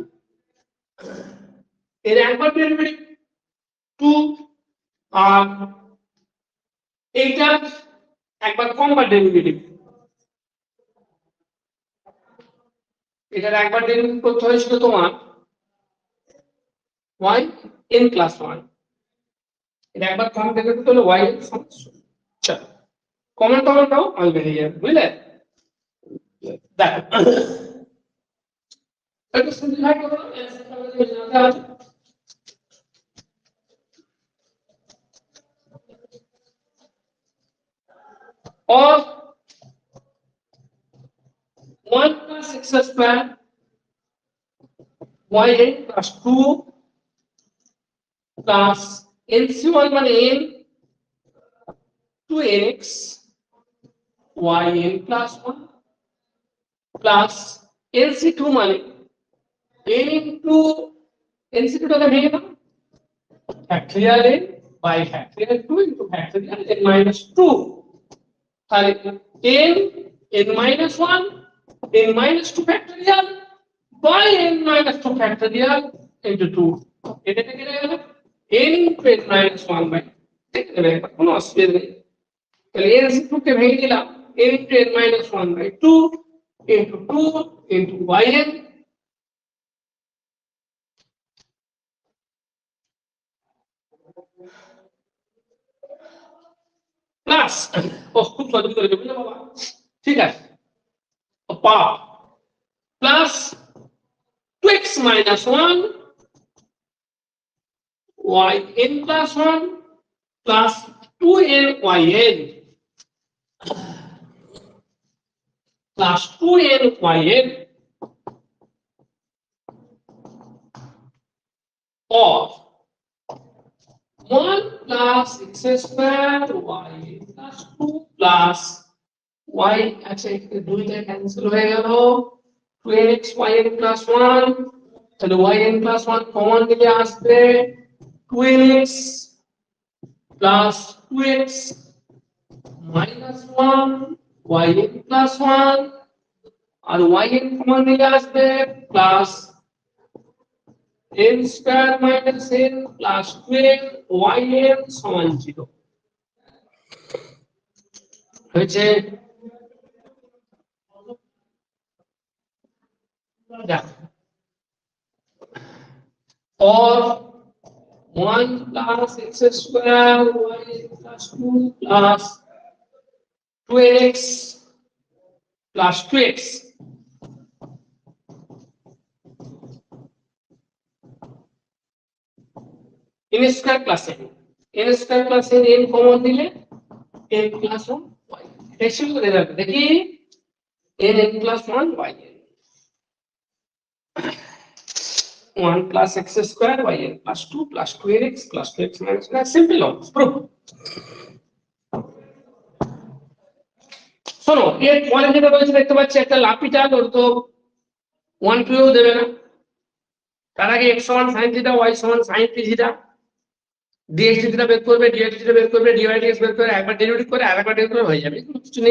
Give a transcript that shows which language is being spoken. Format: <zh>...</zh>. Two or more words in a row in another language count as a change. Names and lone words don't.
<bn>এর একবার ডেরিভেটিভ 2, আর এইটা একবার কম বার ডেরিভেটিভ, এটার একবার ডেরিভেটিভ করতে হয়েছিল তোমার</bn> <en>yn plus 1,</en> <bn>এর একবার কম ডেরিভেটিভ হলো yn সমান। চলো কমন নাও, আমি বেরিয়ে যাবে, বুঝলে? দেখো একটু সিম্পলিফাই করো,</bn> <en>or 1 plus x square yn plus 2 plus nc1 মানে n 2nx yn plus 1 plus nc2 মানে n into nc2</en> <bn>টাকে ভেঙে দাও,</bn> <en>factorial n by factorial 2 into factorial n minus 2, তাহলে n minus 1 n minus 2 factorial by n minus 2 factorial into 2,</en> <bn>এটা থেকে গেল</bn> <en>n into n minus 1 by,</en> <bn>ঠিক আছে, কোনো অসুবিধা নেই। তাহলে nc2 কে ভেঙে দিলাম</bn> <en>n into n minus 1 by 2 into 2 into yn</en> <bn>প্লাস, খুব সহজ করে দেবো বাবা, ঠিক আছে, পাওয়ার প্লাস</bn> <en>2x minus 1 yn plus 1 plus 2n yn plus 2n yn or 1 plus x square y plus 2 plus y,</en> <bn>আচ্ছা এখানে দুইটা ক্যান্সেল হয়ে গেল, 2nx</bn> <en>yn plus 1, তাহলে yn plus 1</en> <bn>কমন নিলে আসবে</bn> <en>2nx plus 2x minus 1 yn plus 1, আর yn</en> <bn>কমন নিলে আসবে</bn> <en>প্লাস n square minus n plus 12 yn</en> <bn>সমান 0 হয়েছে।</bn> <en>or 1 plus x square y plus 2 plus 2x plus 2x n square plus n square plus n</en> <bn>কমন দিলে</bn> <en>n plus 1 y,</en> <bn>রেশিও করে রাখবে, দেখি</bn> <en>n plus 1 y, 1 plus x square yn plus 2 plus 2x plus 2x minus 1, simple laws proof।</en> <bn>শোনো এর পরে যেটা রয়েছে দেখতে পাচ্ছি একটা লাপিটাল, ওর তো 1 2 দেবে না, তার আগে</bn> <en>x equal sin theta</en> <bn>y সমান sin 3 থিটা, ডিএসডিটা বের করবে, ডিআইডিটা বের করবে, ডিওয়াইডিএস বের করে একবার ডেরিভেটিভ করে আরেকবার ডেরিভেটিভ করে হয়ে যাবে, কোনো কিছু নেই।</bn>